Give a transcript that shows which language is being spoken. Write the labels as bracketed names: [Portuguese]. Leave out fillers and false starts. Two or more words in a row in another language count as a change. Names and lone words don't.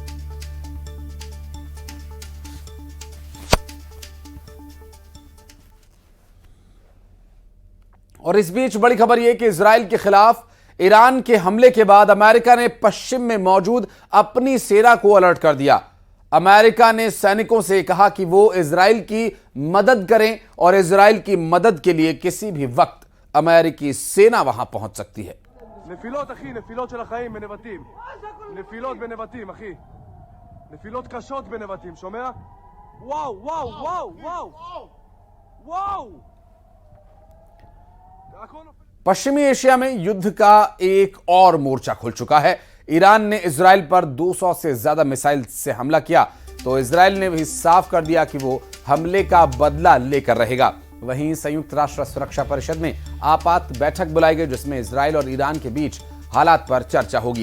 [Hindi] और इस बीच बड़ी खबर यह कि इजराइल के खिलाफ ईरान के हमले के बाद अमेरिका ने पश्चिम में मौजूद अपनी सेना को अलर्ट कर दिया। अमेरिका ने सैनिकों से कहा कि वो इजराइल की मदद करें और इजराइल की मदद के लिए किसी भी वक्त अमेरिकी सेना वहां पहुंच सकती है। [Hebrew] נפילות אחי, נפילות של החיים בנבטים. נפילות בנבטים, אחי. נפילות קשות בנבטים, שומע? וואו, וואו, וואו, וואו. וואו. [Hindi] पश्चिमी एशिया में युद्ध का एक और मोर्चा खुल चुका है। ईरान ने इजराइल पर 200 से ज्यादा मिसाइल से हमला किया तो इजराइल ने भी साफ कर दिया कि वो हमले का बदला लेकर रहेगा। वहीं संयुक्त राष्ट्र सुरक्षा परिषद में आपात बैठक बुलाई गई जिसमें इजराइल और ईरान के बीच हालात पर चर्चा होगी।